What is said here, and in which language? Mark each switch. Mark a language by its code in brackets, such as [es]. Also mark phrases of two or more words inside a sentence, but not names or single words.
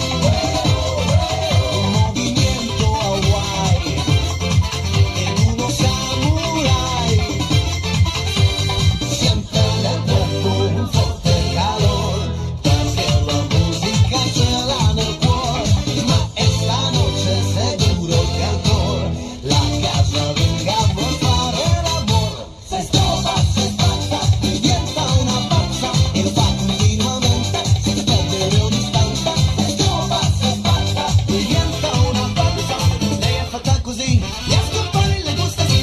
[it] Un movimento Hawaii ed uno samurai. Siente nel corpo un forte calore, perché la musica ce l'ha nel cuore. Ma [es] esta noche seguro [it] che ancora la casalinga vuol fare l'amore. Se scopa, se spazza, diventa una pazza e lo fa continuamente senza perdere un istante. Se scopa, se spazza, diventa una pazza. Lei è fatta così e a scoppare [es] le gusta [it] sì.